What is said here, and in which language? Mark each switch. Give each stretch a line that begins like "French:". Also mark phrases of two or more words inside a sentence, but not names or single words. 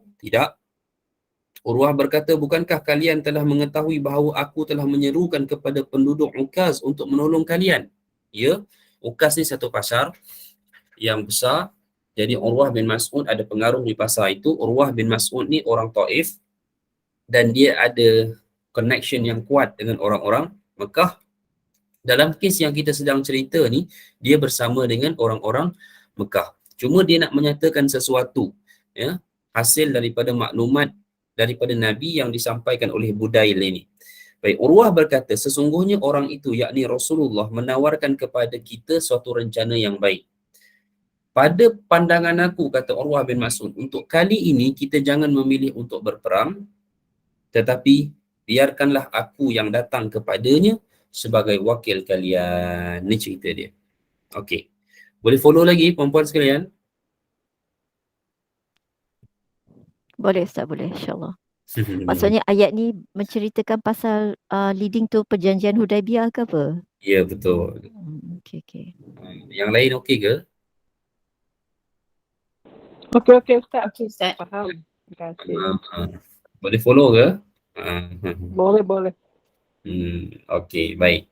Malay: Tidak. Urwah berkata, bukankah kalian telah mengetahui bahawa aku telah menyerukan kepada penduduk Ukaz untuk menolong kalian? Ya, Ukaz ni satu pasar yang besar. Jadi Urwah bin Mas'ud ada pengaruh di pasar itu. Urwah bin Mas'ud ni orang Taif dan dia ada connection yang kuat dengan orang-orang Mekah. Dalam kes yang kita sedang cerita ni, dia bersama dengan orang-orang Mekah. Cuma dia nak menyatakan sesuatu, ya, hasil daripada maklumat daripada Nabi yang disampaikan oleh Budail ini. Baik, Urwah berkata, sesungguhnya orang itu, yakni Rasulullah, menawarkan kepada kita suatu rencana yang baik. Pada pandangan aku, kata Urwah bin Mas'ud, untuk kali ini kita jangan memilih untuk berperang, tetapi biarkanlah aku yang datang kepadanya sebagai wakil kalian. Ini cerita dia. Okey. Boleh follow lagi perempuan sekalian? Boleh Ustaz, boleh, insyaAllah. Maksudnya ayat ni menceritakan pasal
English: leading to
Malay: perjanjian Hudaibiyah ke apa? Ya, betul. Okey. Yang lain okey ke? Okey Ustaz. Okey, Ustaz. Faham. Terima kasih. Boleh follow ke? Boleh. Okey, baik.